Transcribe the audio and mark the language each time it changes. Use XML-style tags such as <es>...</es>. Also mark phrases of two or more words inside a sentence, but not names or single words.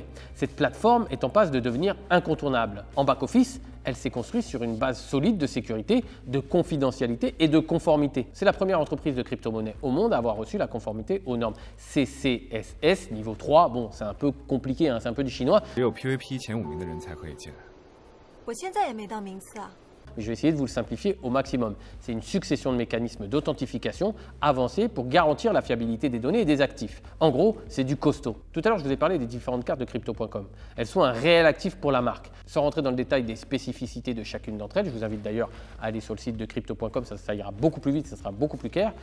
<fr>Cette plateforme est en passe de devenir incontournable. En back-office, elle s'est construite sur une base solide de sécurité, de confidentialité et de conformité. C'est la première entreprise de crypto-monnaie au monde à avoir reçu la conformité aux normes CCSS niveau 3. Bon, c'est un peu compliqué, hein, c'est un peu du chinois.</fr> <zh>只有 PVP 前5名的人才可以进来。我现在也没到名次啊。</zh> <fr>mais je vais essayer de vous le simplifier au maximum. C'est une succession de mécanismes d'authentification avancés pour garantir la fiabilité des données et des actifs. En gros, c'est du costaud. Tout à l'heure, je vous ai parlé des différentes cartes de Crypto.com. Elles sont un réel actif pour la marque. Sans rentrer dans le détail des spécificités de chacune d'entre elles, je vous invite d'ailleurs à aller sur le site de Crypto.com, ça ira beaucoup plus vite, ça sera beaucoup plus clair.</fr>